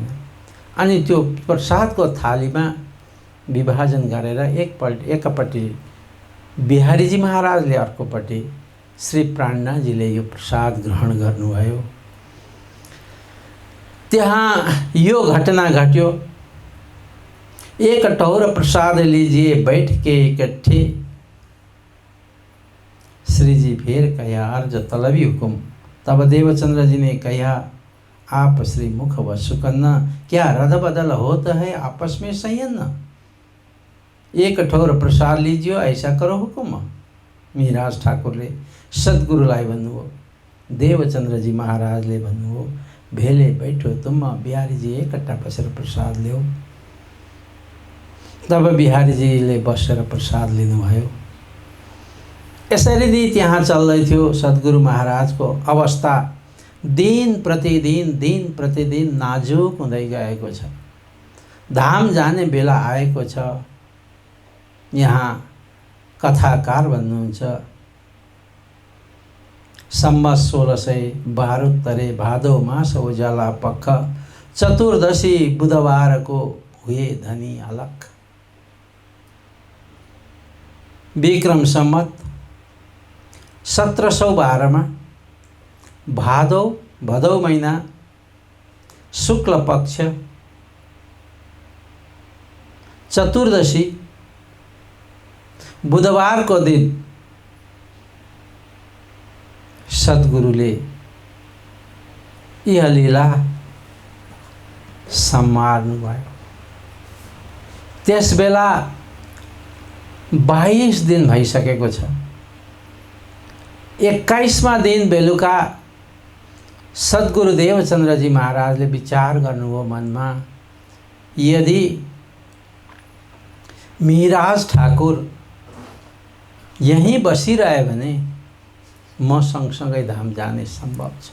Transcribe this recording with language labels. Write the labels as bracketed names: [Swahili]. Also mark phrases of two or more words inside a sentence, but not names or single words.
[Nepali] अनि त्यो प्रसादको थालीमा विभाजन गरेर एकपट्टि बिहारीजी महाराजले, अर्कोपट्टि श्री प्राणनाथजीले यो प्रसाद ग्रहण गर्नुभयो। त्यहाँ यो घटना घट्यो, [Hindi] एक कटोरा प्रसाद लीजिए बैठ के इकट्ठे, श्री जी फिर कहा, अर्ज तलबी हुकुम। तब देवचंद्र जी ने कहा, आप श्री मुख व सुकन्ना, क्या रद बदल होता है आपस में संयन्न? एक कठोर प्रसाद लीजिए, ऐसा करो हुकुम। [Nepali] मिहिराज ठाकुरले सद्गुरुलाई भन्नुभयो, देवचंद्रजी महाराजले भन्नुभयो, [Hindi] भेले बैठो तुम, [Nepali] बिहारीजी एकट्ठा बसेर प्रसाद ल्याऊ। तब बिहारीजीले बसेर प्रसाद लिनुभयो। यसरी नै त्यहाँ चल्दै थियो सद्गुरु महाराजको अवस्था दिन प्रतिदिन नाजुक हुँदै गएको छ। धाम जाने बेला आएको छ। यहाँ कथाकार भन्नुहुन्छ, सम्वत 1672 भादौ मास उजाला पक्ष चतुर्दशी बुधबारको [Hindi] हुए धनी अलग। विक्रम सम्वत 1712 में भदौ महीना शुक्ल पक्ष चतुर्दशी बुधवार को दिन [Nepali] सद्गुरुले यह लीला सम्हाल्नुभयो। त्यस बेला 22 दिन भइसकेको छ। 21वां दिन बेलुका सद्गुरु देवचन्द्रजी महाराजले विचार गर्नुभयो मनमा, यदि मिहिराज ठाकुर यहीं बसिरहे भने म सँगसँगै धाम जाने सम्भव छ।